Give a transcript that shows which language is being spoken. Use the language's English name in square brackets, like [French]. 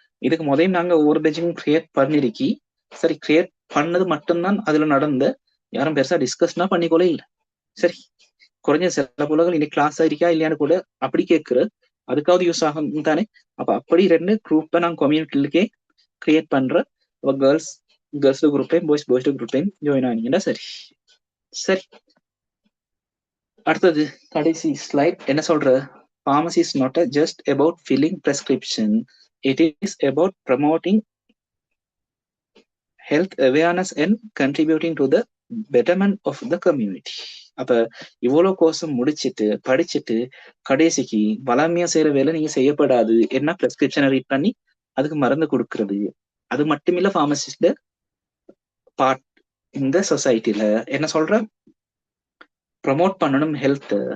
[Tamil] இதுக்கு முதல்ல நாங்க ஒவ்வொரு பேஜுக்கும் கிரியேட் பண்ணிருக்கி. சரி, கிரியேட் பண்ணது மட்டும்தான் அதுல நடந்த, யாரும் பெருசா டிஸ்கஸ்னா பண்ணிக்கொள்ள இல்லை. சரி, குறைஞ்ச சில புலகள் இன்னைக்கு கிளாஸ் இருக்கா இல்லையான்னு கூட அப்படி கேட்குற, அதுக்காவது யூஸ் ஆகும் தானே. அப்ப அப்படி 2 குரூப்பை நாங்கள் கம்யூனிட்டிலுக்கே கிரியேட் பண்ற. கேர்ள்ஸ் குரூப்பையும் பாய்ஸ் குரூப்பையும் ஜாயின் ஆனீங்கன்னா சரி. சரி, அடுத்தது கடைசி ஸ்லைட் என்ன சொல்ற, [English] pharmacy is not just about filling prescription, it is about promoting health awareness and contributing to the betterment of the community. [Tamil] அப்ப இவ்வளவு கோர்ஸும் முடிச்சுட்டு படிச்சுட்டு கடைசிக்கு வளமையா செய்யற வேலை நீங்க செய்யப்படாது. என்ன பிரெஸ்கிரிப்ஷனை ரீட் பண்ணி அதுக்கு மருந்து கொடுக்கறது. அது மட்டுமில்ல, ஃபார்மசிஸ்ட் பார்ட் இந்த சொசைட்டில என்ன சொல்ற, ப்ரமோட் பண்ணணும் ஹெல்த்.